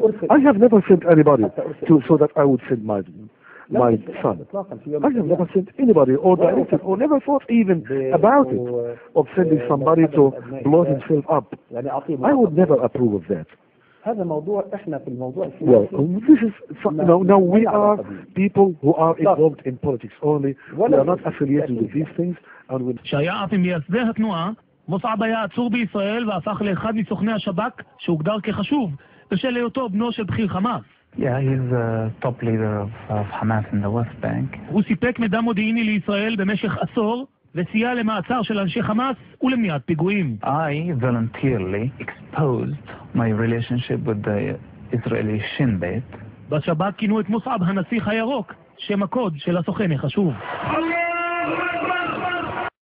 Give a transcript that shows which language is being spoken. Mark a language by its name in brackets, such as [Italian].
[English] I have never sent anybody so that I would send my son. I have never sent anybody or directed or never thought even about it of sending somebody to blow himself up. I would never approve of that. Well, this is now we are people who are involved in politics only. We are not affiliated with these things. [Hebrew] שהיה אף ממייסדי התנועה, מוסעב היה עצור בישראל והפך לאחד מסוכני השב"כ שהוגדר כחשוב בשל היותו בנו של בכיר חמאס. [English] Yeah, he's the top leader of Hamas in the West Bank. [Hebrew] הוא סיפק מידע מודיעיני לישראל במשך עשור וסייע למעצר של אנשי חמאס ולמניעת פיגועים. [English] I voluntarily exposed my relationship with the Israeli Shin Bet. [Hebrew] בשב"כ כינו את מוסעב הנסיך הירוק, שם הקוד של הסוכן החשוב.